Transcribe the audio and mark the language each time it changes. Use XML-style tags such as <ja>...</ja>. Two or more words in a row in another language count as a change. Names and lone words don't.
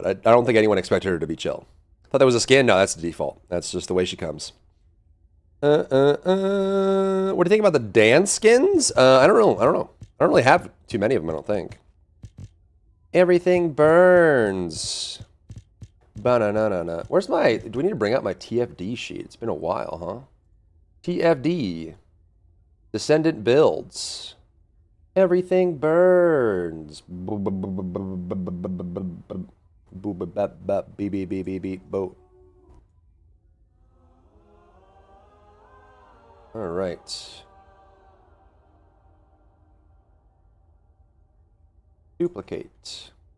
<en>I don't think anyone expected her to be chill. Thought that was a skin? No, that's the default. That's just the way she comes. What do you think about the dance skins? I don't know. I don't really have too many of them, I don't think. Everything burns. Ba-na-na-na-na. Where's my... Do we need to bring out my TFD sheet? It's been a while, huh? TFD. Descendant builds. Everything burns. All right. Duplicate.</en>